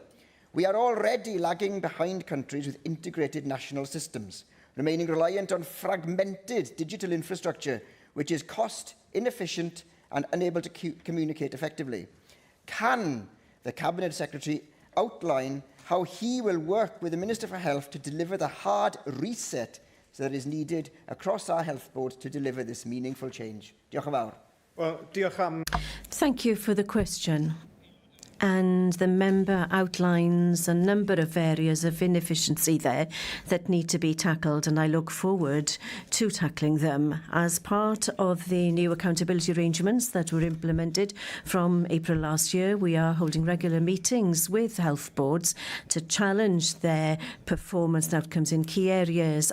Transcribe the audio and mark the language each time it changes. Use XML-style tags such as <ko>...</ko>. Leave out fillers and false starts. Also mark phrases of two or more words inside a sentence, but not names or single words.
<en>We are already lagging behind countries with integrated national systems, remaining reliant on fragmented digital infrastructure, which is cost, inefficient and unable to communicate effectively. Can the Cabinet Secretary outline how he will work with the Minister for Health to deliver the hard reset that is needed across our health boards to deliver this meaningful change?</en> <cy>Diolch yn fawr. Well, diolch am...</cy> <en>Thank you for the question. And the member outlines a number of areas of inefficiency there that need to be tackled, and I look forward to tackling them. As part of the new accountability arrangements that were implemented from April last year, we are holding regular meetings with health boards to challenge their performance and outcomes in key areas.</en>